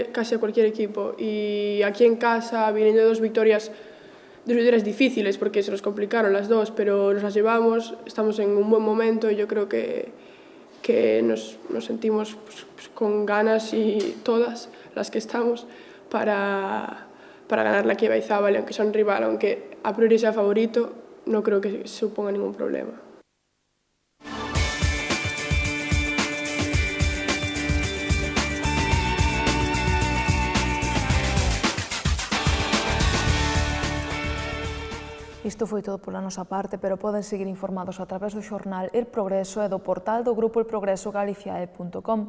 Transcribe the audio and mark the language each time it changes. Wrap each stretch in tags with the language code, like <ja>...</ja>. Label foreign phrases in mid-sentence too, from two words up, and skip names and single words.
<es>casi a cualquier equipo, y aquí en casa, viniendo de dos victorias difíciles, porque se nos complicaron las dos, pero nos las llevamos, estamos en un buen momento y yo creo que nos sentimos pues, con ganas, y todas las que estamos, para ganarle aquí a Baizábal, aunque sea un rival, aunque a priori sea favorito, no creo que suponga ningún problema.</es> <gl>Isto foi todo pola nosa parte, pero poden seguir informados a través do xornal El Progreso e do portal do grupo elprogresogaliciae.com.</gl>